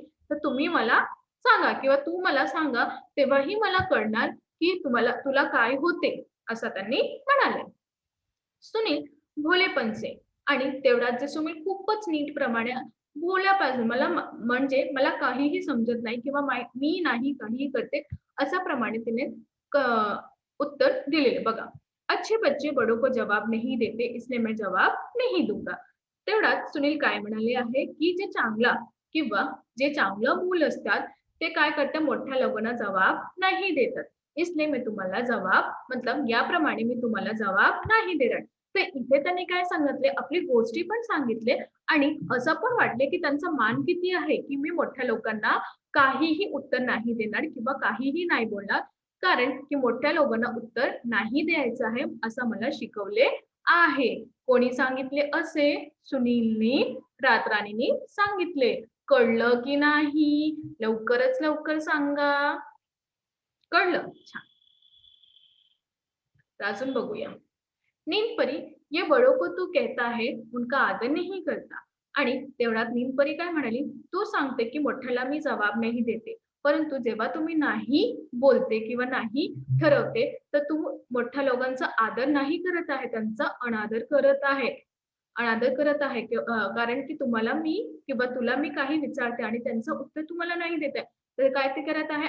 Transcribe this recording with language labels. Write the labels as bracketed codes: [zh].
[mr] तर तुम्ही मला सांगा किंवा तू मला सांगा, तेव्हाही मला कळणार, की तुला काय होते, असं त्यांनी म्हणाले. सुनील भोलेपण से. आणि तेवढ्यात जे सुनील खूपच नीट प्रमाणे भोल्यापासून म्हणजे मला काहीही समजत नाही किंवा मी नाही काहीही करते, अशा प्रमाणे तिने उत्तर दिलेले बघा. [hi] अच्छे बच्चे बड़ों को जवाब नहीं देते, इसलिए मैं जवाब नहीं दूंगा. [mr] तेवढ्यात सुनील काय म्हणाले आहे, की जे चांगला किंवा जे चांगलं मूल असतात, ते काय करतात मोठ्या लोकांना जवाब नाही देतात. [hi] इसलिए मैं [mr] तुम्हाला जवाब मतलब याप्रमाणे मी तुम्हाला जवाब नाही देणार. तर इथे त्यांनी काय सांगितले, आपली गोष्टी पण सांगितले आणि असं पण वाटले, की त्यांचा मान किती आहे, की मी मोठ्या लोकांना काहीही उत्तर नाही देणार किंवा काहीही नाही बोलणार. कारण की मोठ्या लोकांना उत्तर नाही द्यायचं आहे, असं मला शिकवले आहे. कोणी सांगितले असे? सुनीलनी, रातराणीनी सांगितले. कळलं की नाही? लवकरच लवकर सांगा. कळलं? छान. तर अजून बघूया. [hi] नीलपरी ये बड़ों को तू कहता है उनका आदर नहीं करता. [mr] आणि तेवढ्यात नीलपरी काय म्हणाली, तू सांगते की मोठ्याला मी जबाब नाही देते, परंतु जेव्हा तुम्ही नाही बोलते किंवा नाही ठरवते, तर तू मोठ्या लोकांचा आदर नाही करत आहे, त्यांचा अनादर करत आहे. अनादर करत आहे कारण की तुम्हाला मी किंवा तुला मी काही विचारते आणि त्यांचं उत्तर तुम्हाला नाही देत आहे. तर काय ते करत आहे?